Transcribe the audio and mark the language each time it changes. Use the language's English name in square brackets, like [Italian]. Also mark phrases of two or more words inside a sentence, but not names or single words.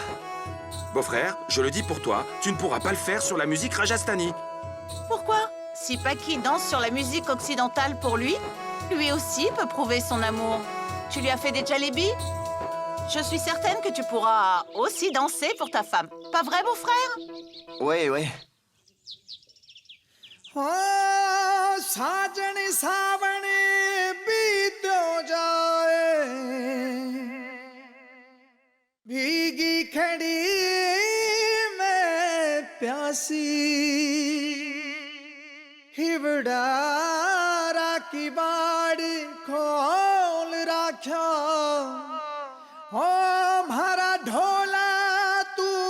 [French] Beau-frère, je le dis pour toi, tu ne pourras pas le faire sur la musique Rajasthani. Pourquoi? Si Paki danse sur la musique occidentale pour lui, lui aussi peut prouver son amour. Tu lui as fait des jalebis? Je suis certaine que tu pourras aussi danser pour ta femme. Pas vrai, beau-frère? Oui. [Rajasthani] साजन सावन बीतो जाए भीगी खड़ी मैं प्यासी हिवड़ारा की बाड़ी खोल राख्या ओ म्हारा ढोला तू